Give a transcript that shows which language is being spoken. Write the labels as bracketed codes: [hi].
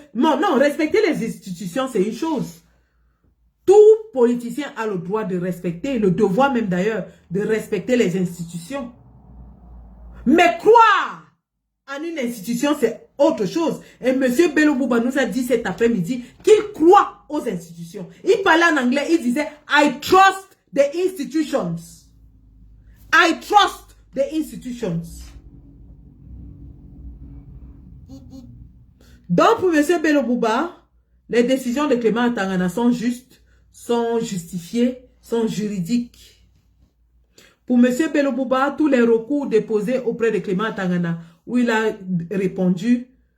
[fr] Non, respecter les institutions, c'est une chose. Tout politicien a le droit de respecter, le devoir même d'ailleurs, de respecter les institutions. Mais croire en une institution, c'est autre chose. Et M. Bello Bouba nous a dit cet après-midi qu'il croit aux institutions. Il parlait en anglais, il disait « [en] I trust the institutions ». I trust the institutions. [fr] Donc pour M. Bello Bouba, les décisions de Clément Tangana sont justes, sont justifiées, sont juridiques. Pour M. Bello Bouba, tous les recours déposés auprès de Clément Tangana, où il a répondu